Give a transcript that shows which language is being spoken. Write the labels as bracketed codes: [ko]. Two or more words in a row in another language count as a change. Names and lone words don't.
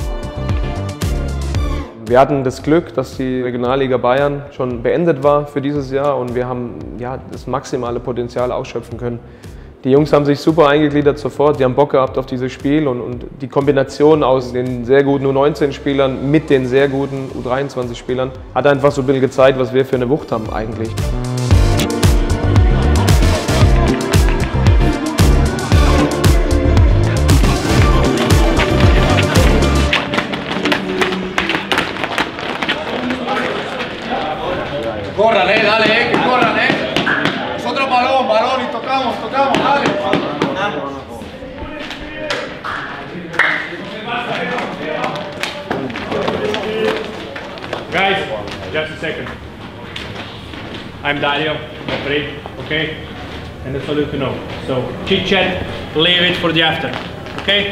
[de] Wir hatten das Glück, dass die Regionalliga Bayern schon beendet war für dieses Jahr und wir haben das maximale Potenzial ausschöpfen können. Die Jungs haben sich super eingegliedert sofort, die haben Bock gehabt auf dieses Spiel und die Kombination aus den sehr guten U19-Spielern mit den sehr guten U23-Spielern hat einfach so ein bisschen gezeigt, was wir für eine Wucht haben eigentlich. [es] Corran, dale, que corran, Nosotros balón y tocamos, dale. [en] Guys, just a second. I'm Dario, referee, okay? And that's all you to know. So, chit chat, leave it for the after, okay?